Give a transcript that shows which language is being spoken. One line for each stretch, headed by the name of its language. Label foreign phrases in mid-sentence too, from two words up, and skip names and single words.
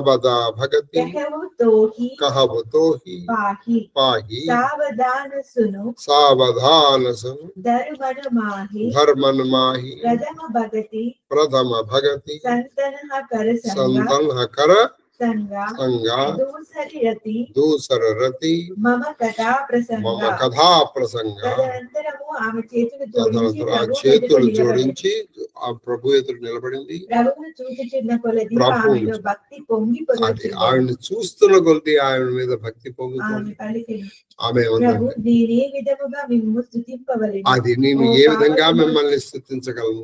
Awadhi: कहव तोही पाही सावधान सुनो धर्मन माही प्रथम भगति संतन कर संगा दूसर रति मम कथा प्रसंग
Telugu: చేతులు జోడించి ఆ ప్రభు ఎదురు నిలబడింది. ఆవిడని చూస్తున్న కొద్ది ఆయన మీద భక్తి పొంగుతుంది. ఆమె అది నేను ఏ విధంగా మిమ్మల్ని స్తుతించగలను?